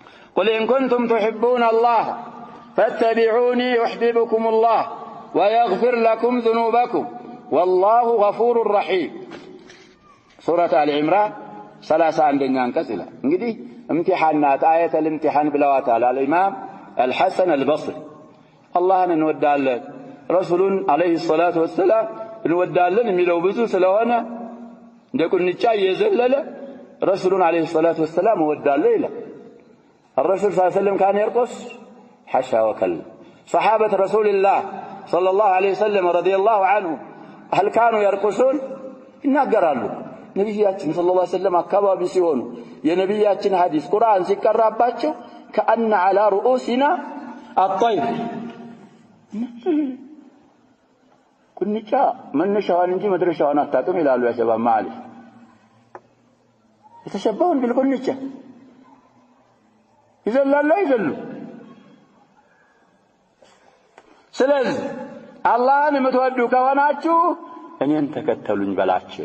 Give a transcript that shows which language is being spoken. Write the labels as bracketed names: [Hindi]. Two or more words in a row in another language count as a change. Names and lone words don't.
[Arabic] قل إن كنتم تحبون الله فاتبعوني يحببكم الله ويغفر لكم ذنوبكم والله غفور رحيم سورة آل عمران 31 [Amharic] አንቀጽ ይላል። እንግዲህ [Arabic] امتحانات آية الامتحان [Amharic] ብለዋታል الإمام الحسن البصري አላህን እንወዳለን ረሱሉን [Arabic] عليه الصلاة والسلام [Amharic] እንወዳለን የሚለው ብዙ ስለሆነ እንደ ቁንጫ እየዘለለ ረሱሉን [Arabic] عليه الصلاة والسلام [Amharic] እወዳለሁ ይላል። [Arabic] الرسول صلى الله عليه وسلم كان يرقص حاشا وكلا صحابة رسول الله صلى الله عليه وسلم رضي الله عنهم هل كانوا يرقصون [Amharic] ይናገራሉ። ነብያችን [Arabic] صلى الله عليه وسلم [Amharic] አካባቢ ሲሆኑ የነብያችን ሐዲስ ቁርአን ሲቀራባቸው [Arabic] كأن على رؤوسنا الطير [Amharic] ቁንጫ መነሻዋን እንጂ መድረሻዋን አታውቅም ይላሉ [Arabic] يا شباب [Amharic] ማሊክ የተሸባውን بالቁንጫ ይዘላሉ አይዘሉ። ስለዚህ አላህን የምትወዱ ከሆናችሁ እኔን ተከተሉኝ በላቸው።